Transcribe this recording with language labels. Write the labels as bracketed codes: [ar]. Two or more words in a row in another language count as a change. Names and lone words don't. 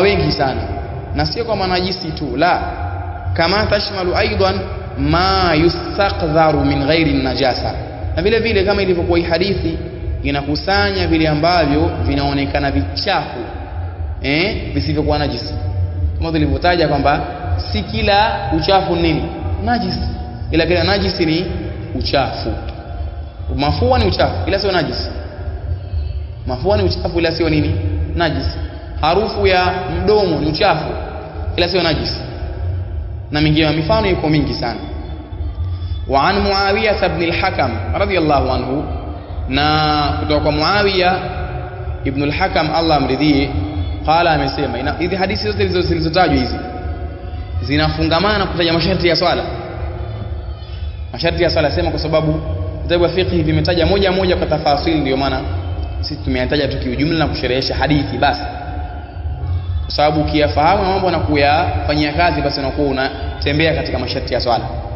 [sw] wengi sana, na sio kama najisi tu, la, kama [ar] تشمل أيضا ما يستقذر من غير نجاسة, [sw] na vile vile kama ilivyokuwa hii hadithi inakusanya vile ambavyo vinaonekana vichafu visivyokuwa najisi, kama tulivyotaja kwamba si kila uchafu nini najisi, ila kila najisi ni uchafu. Mafua ni uchafu ila sio najisi, mafua ni uchafu ila sio nini najisi. Harufu ya mdomo ni uchafu ila sio najisi, na mingine mifano iko mingi sana. [ar] وعن معاوية بن الحكم رضي الله عنه, [sw] na kutoka kwa Muawiyah ibn al-Hakam Allah amridhie, qala, amesema, hizi hadithi zote zilizotajwa hizi zinafungamana kutaja masharti ya swala. Masharti ya swala sema kwa sababu vitabu vya fiqh vimetaja moja moja kwa tafasili, ndio maana sisi tumeyataja tu kiujumla na kusherehesha hadithi basi, kwa sababu ukiyafahamu mambo na kuyafanyia kazi basi unakuwa unatembea katika masharti ya swala.